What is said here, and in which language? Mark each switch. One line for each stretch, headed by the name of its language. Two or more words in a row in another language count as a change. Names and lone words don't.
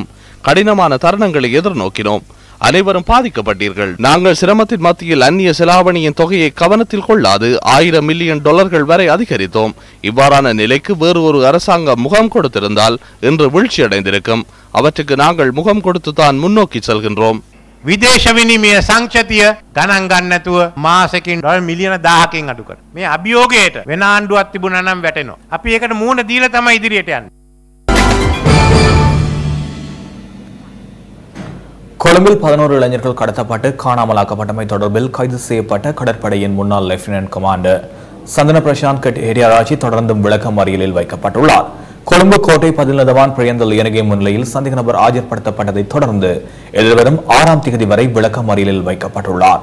Tamil: கடினமான தருணங்களை எதிர்நோக்கினோம். அனைவரும் பாதிக்கப்பட்டீர்கள். நாங்கள் சிரமத்தின் மத்தியில் அந்நிய செலாவணியின் தொகையை கவனத்தில் கொள்ளாது 1000 மில்லியன் டாலர்கள் வரை அதிகரித்தோம். இவ்வாறான நிலைக்கு வேறு ஒரு அரசாங்கம் முகம் கொடுத்திருந்தால் இன்று வீழ்ச்சியடைந்திருக்கும். அவற்றுக்கு நாங்கள் முகம் கொடுத்துதான் முன்னோக்கி செல்கின்றோம்.
Sinhala: විදේශ විනිමය සංචතිය ගණන් ගන්න නැතුව මාසෙකින් ඩොලර් මිලියන 1000කින් අඩු කරනවා. මේ අභියෝගයට වෙන ආණ්ඩුවක් තිබුණා නම් වැටෙනවා. අපි ඒකට මූණ දීලා තමයි ඉදිරියට යන්නේ.
Tamil: கொழும்பில் 11 இளைஞர்கள் கடத்தப்பட்டு காணாமலாக்கப்பட்டமை தொடர்பில் கைது செய்யப்பட்ட கடற்படையின் முன்னாள் லெப்டினன்ட் கமாண்டர் சந்தன பிரசாந்த் கெட்டியாராச்சி தொடர்ந்தும் விளக்கமறியலில் வைக்கப்பட்டுள்ளார். கொழும்பு கோட்டை பதில்நதவான் பிரியந்தல் இயற்கை முன்னிலையில் சந்தேக நபர் ஆஜர்படுத்தப்பட்டதை தொடர்ந்து எதிர்வரும் 6ஆம் தேதி வரை விளக்கமறியலில் வைக்கப்பட்டுள்ளார்.